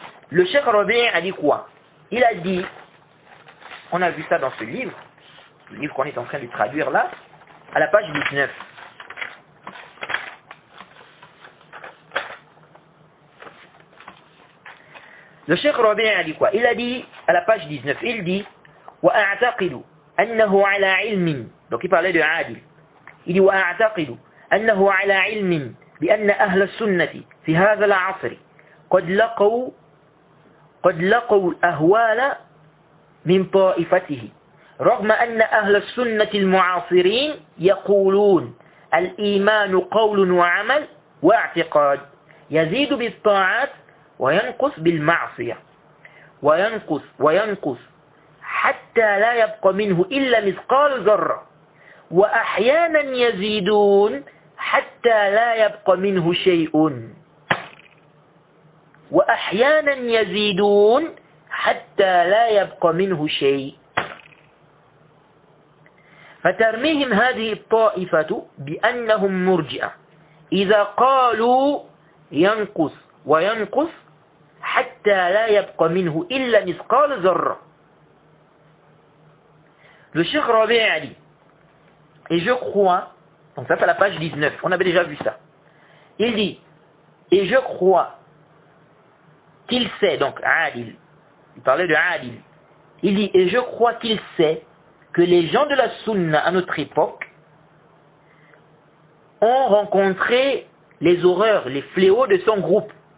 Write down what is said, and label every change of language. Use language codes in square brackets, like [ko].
[fr] Le Cheikh Rabi' a dit quoi? Il a dit, on a vu ça dans ce livre, le livre qu'on est en train de traduire là, à la page 19. Le Cheikh Rabi' a dit quoi? Il a dit, à la page 19, il dit [ar] وَأَعْتَقِدُ أَنَّهُ عَلَى عِلْمٍ. [fr] Donc il parlait de Adil. Il dit [ar] وَأَعْتَقِدُ أَنَّهُ عَلَى عِلْمٍ بأن أهل السنة في هذا العصر قد لقوا الأهوال من طائفته رغم أن أهل السنة المعاصرين يقولون الإيمان قول وعمل واعتقاد يزيد بالطاعات وينقص بالمعصية وينقص حتى لا يبقى منه إلا مثقال ذرة وأحيانا يزيدون حتى لا يبقى منه شيء وأحيانا يزيدون حتى لا يبقى منه شيء فترميهم هذه الطائفة بأنهم مرجئة إذا قالوا ينقص وينقص حتى لا يبقى منه إلا مثقال ذرة. [fr] Le Cheikh Rabi' a dit, et je crois, donc ça c'est la page 19, on avait déjà vu ça. Il dit, et je crois qu'il sait, donc Adil, il parlait de Adil, il dit, et je crois qu'il sait que les gens de la Sunna à notre époque ont rencontré les horreurs, les fléaux de son groupe.